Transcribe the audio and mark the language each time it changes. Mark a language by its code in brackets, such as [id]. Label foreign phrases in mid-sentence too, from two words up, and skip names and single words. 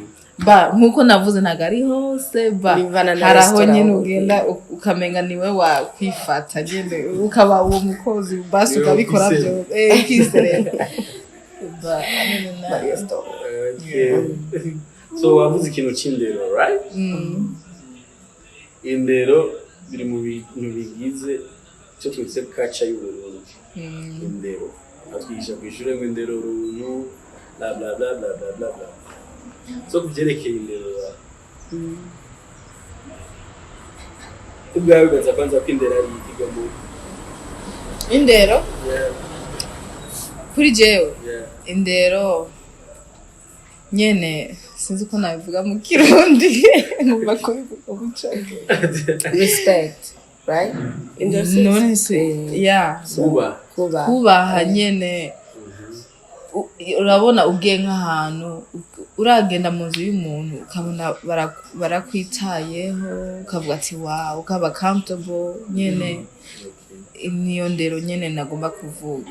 [rn] ba nkuko navuze ntago ari hose ba haraho nyene ugenda ukamenga niwe wakwifata nyene ukaba uwo mukozi basi ukabikora byo kiserera ba so wavuze ikintu c'indero right indero biri mu bintu bigize cyo twise kaca y'uburundi indero atwisha kwishura ngo indero runtu bla bla bla bla bla bla bla so kuvyerekeye indero ubwawe ugaza kwanza kwindera ari ikigambo indero kuri jewe indero nyene sinzi ko nabivuga mu kirundi ngomba kubivuga mu cyongereza [en] respect right [rn] none se yeah kubaha nyene urabona ugiye nk'ahantu uragenda mu nzu y'umuntu ukabona barakwitayeho ukavuga ati wow ukaba comfortable nyene niyo ndero nyene nagomba kuvuga